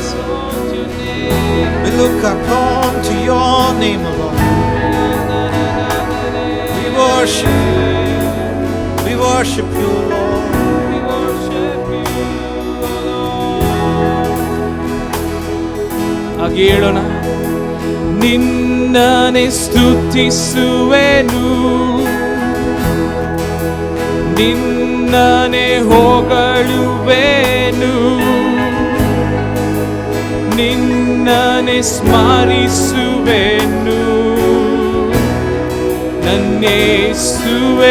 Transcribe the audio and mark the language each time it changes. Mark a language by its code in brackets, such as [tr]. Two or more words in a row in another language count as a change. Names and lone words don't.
[en] We look upon to your name alone. We worship you, Lord. [kn] ಹಾಗೆ ಹೇಳೋಣ. ನಿನ್ನನೆ ಸ್ತುತಿಸುವೆನು, ನಿನ್ನನೆ ಹೊಗಳುವೆನು, ನಿನ್ನನೆ ಸ್ಮರಿಸುವೆನು ನನ್ನೇಸುವೆ.